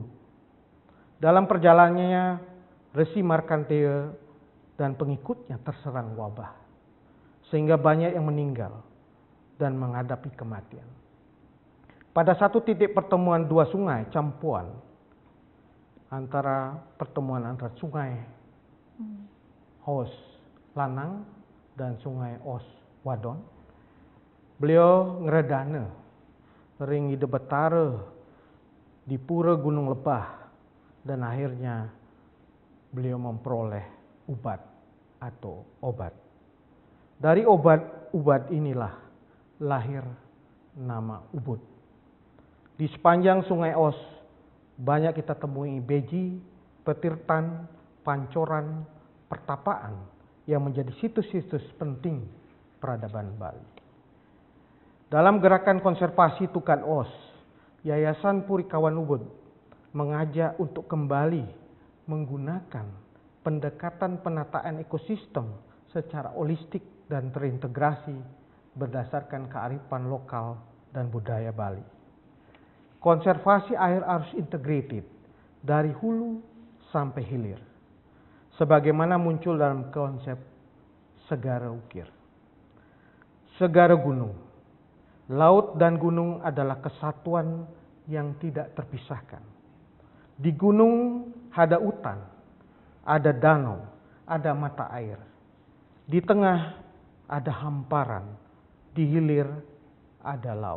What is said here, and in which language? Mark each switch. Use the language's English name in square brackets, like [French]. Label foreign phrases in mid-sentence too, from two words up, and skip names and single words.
[Indonesian] Dalam perjalanannya, Resi Markandeya dan pengikutnya terserang wabah, sehingga banyak yang meninggal dan menghadapi kematian. Pada satu titik pertemuan dua sungai campuran antara sungai Os Lanang dan sungai Os Wadon, beliau [Balinese] ngeredana ring ide betara [Indonesian] di pura Gunung Lebah, dan akhirnya beliau memperoleh ubat atau obat. Dari obat inilah lahir nama Ubud. Di sepanjang sungai Os banyak kita temui beji, petirtan, pancoran, pertapaan yang menjadi situs-situs penting peradaban Bali. Dalam gerakan konservasi Tukat Os, Yayasan Purikawan Ubud mengajak untuk kembali menggunakan pendekatan penataan ekosistem secara holistik dan terintegrasi berdasarkan kearifan lokal dan budaya Bali. Konservasi air harus integrated dari hulu sampai hilir, sebagaimana muncul dalam konsep segara ukir. Segara gunung, laut dan gunung adalah kesatuan yang tidak terpisahkan. Di gunung ada hutan, ada danau, ada mata air. Di tengah ada hamparan, di hilir ada laut.